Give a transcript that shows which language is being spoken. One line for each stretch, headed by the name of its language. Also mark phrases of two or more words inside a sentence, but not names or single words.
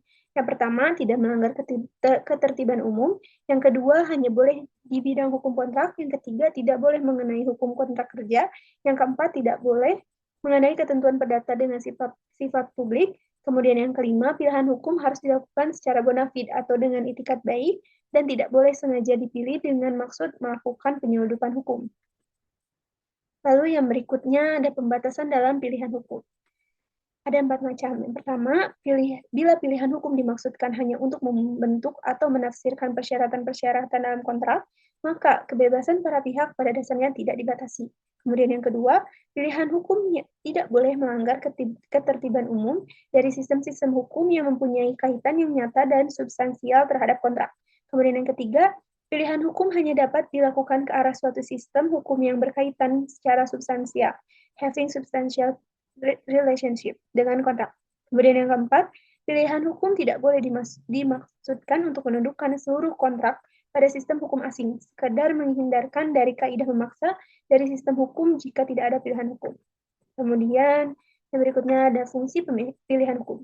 Indonesian: Yang pertama, tidak melanggar ketertiban umum. Yang kedua, hanya boleh di bidang hukum kontrak. Yang ketiga, tidak boleh mengenai hukum kontrak kerja. Yang keempat, tidak boleh mengenai ketentuan perdata dengan sifat publik. Kemudian yang kelima, pilihan hukum harus dilakukan secara
Latin: bona fide
Indonesian: atau dengan itikat baik dan tidak boleh sengaja dipilih dengan maksud melakukan penyelundupan hukum. Lalu yang berikutnya ada pembatasan dalam pilihan hukum. Ada 4 macam. Yang pertama, bila pilihan hukum dimaksudkan hanya untuk membentuk atau menafsirkan persyaratan-persyaratan dalam kontrak, maka kebebasan para pihak pada dasarnya tidak dibatasi. Kemudian yang kedua, pilihan hukum tidak boleh melanggar ketertiban umum dari sistem-sistem hukum yang mempunyai kaitan yang nyata dan substansial terhadap kontrak. Kemudian yang ketiga, pilihan hukum hanya dapat dilakukan ke arah suatu sistem hukum yang berkaitan secara substansial,
English: having substantial relationship
Indonesian: dengan kontrak. Kemudian yang keempat, pilihan hukum tidak boleh dimaksudkan untuk menundukkan seluruh kontrak pada sistem hukum asing, sekadar menghindarkan dari kaidah memaksa dari sistem hukum jika tidak ada pilihan hukum. Kemudian yang berikutnya ada fungsi pilihan hukum.